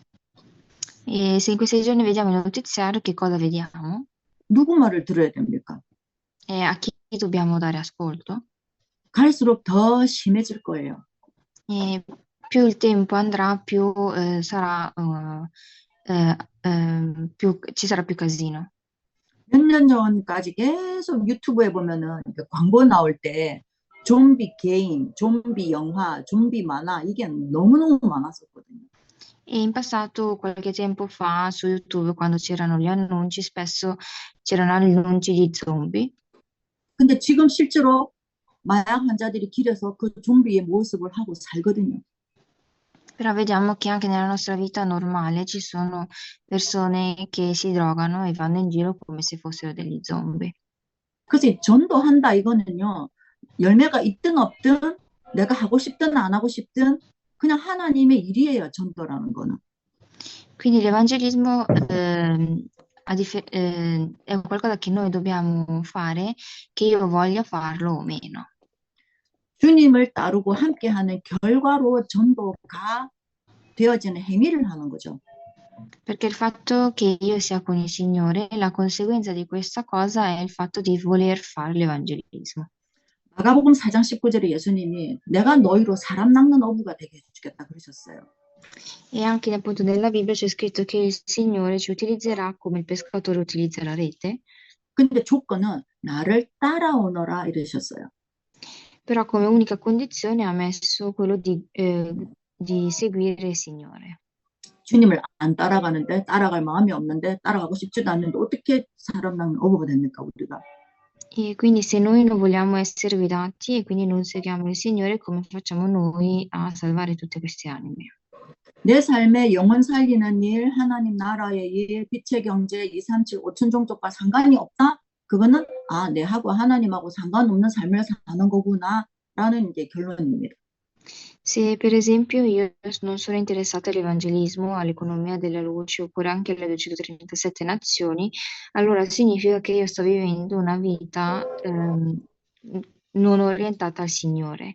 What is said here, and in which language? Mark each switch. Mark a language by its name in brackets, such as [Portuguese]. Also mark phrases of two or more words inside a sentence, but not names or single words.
[Italian] E se in questi giorni vediamo il notiziario, che cosa vediamo? [Korean] 누구 말을 들어야 됩니까? [Italian] E a chi dobbiamo dare ascolto? [Korean] 갈수록 더 심해질 거예요. [Italian] E più il tempo andrà, più ci sarà più casino. [Korean] 몇 년 전까지 계속 유튜브에 보면은 이렇게 광고 나올 때 좀비 게임, 좀비 영화, 좀비 만화 이게 너무너무 많았었거든요. [Italian] E in passato, qualche tempo fa, su YouTube, quando c'erano gli annunci, spesso c'erano annunci di zombie. [Korean] 근데 지금 실제로 마약 환자들이 길에서 그 좀비의 모습을 하고 살거든요. [Italian] Però vediamo che anche nella nostra vita normale ci sono persone che si drogano e vanno in giro come se fossero degli zombie. [Korean] 그래서 전도한다 이거는요. 열매가 있든 없든 내가 하고 싶든 안 하고 싶든 그냥 하나님의 일이에요. 전도라는 거는. [Italian] Quindi l'evangelismo è qualcosa che noi dobbiamo fare, che io voglia farlo o meno. [Korean] 주님을 따르고 함께하는 결과로 전도가 되어지는 행위를 하는 거죠. [Italian] Perché il fatto che io sia con il Signore, la conseguenza di questa cosa è il fatto di voler fare l'evangelismo. [Korean] 마가복음 4장 19절에 예수님이 내가 너희로 사람 낚는 어부가 되게 해주겠다 그러셨어요. [Italian] E anche appunto nella Bibbia c'è scritto che il Signore ci utilizzerà come il pescatore utilizza la rete, [Korean] 근데 조건은 나를 따라오너라 이러셨어요. [Italian] però come unica condizione ha messo quello di seguire il Signore. [Korean] 주님을 안 따라가는데 따라갈 마음이 없는데 따라가고 싶지도 않는데 어떻게 사람 낚는 어부가 됩니까 우리가? [Italian] E quindi se noi non vogliamo essere guidati e quindi non seguiamo il Signore, come facciamo noi a salvare tutte queste anime? [Korean] 내 삶의 영혼 살리는 일, 하나님 나라의 일, 빛의 경제, 237, 5천 종족과 상관이 없다? 그거는 내하고 하나님하고 상관없는 삶을 사는 거구나 라는 이제 결론입니다. [Italian] Se per esempio io non sono interessata all'evangelismo, all'economia della luce oppure anche alle 237 nazioni, allora significa che io sto vivendo una vita non orientata al Signore.